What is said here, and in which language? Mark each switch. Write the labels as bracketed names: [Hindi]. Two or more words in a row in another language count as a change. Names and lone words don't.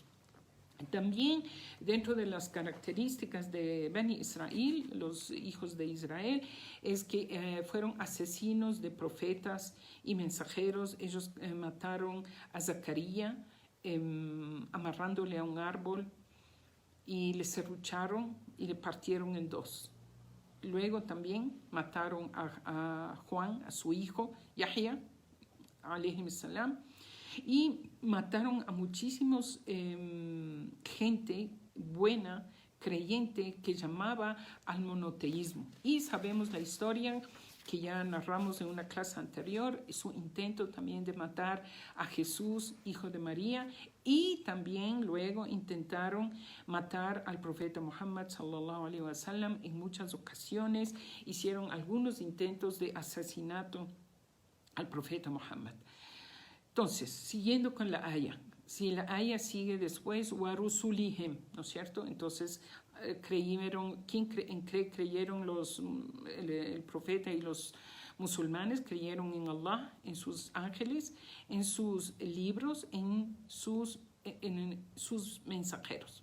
[Spanish] También dentro de las características de Bani Israel, los hijos de Israel, es que fueron asesinos de profetas y mensajeros. Ellos mataron a Zacarías amarrándole a un árbol y le serrucharon y le partieron en dos. Luego también mataron a Juan, a su hijo, [Arabic] يحيى عليه السلام, [Spanish] y mataron a muchísimos gente buena, creyente, que llamaba al monoteísmo. Y sabemos la historia que ya narramos en una clase anterior, su intento también de matar a Jesús, hijo de María, y también luego intentaron matar al profeta Muhammad [Arabic] sallallahu alaihi wasallam [Spanish] en muchas ocasiones. Hicieron algunos intentos de asesinato al profeta Muhammad. Entonces, siguiendo con la aya, si la aya sigue después, warusulihem, ¿no es cierto? Entonces, creyeron el profeta y los musulmanes creyeron en Allah, en sus ángeles, en sus libros, en sus mensajeros.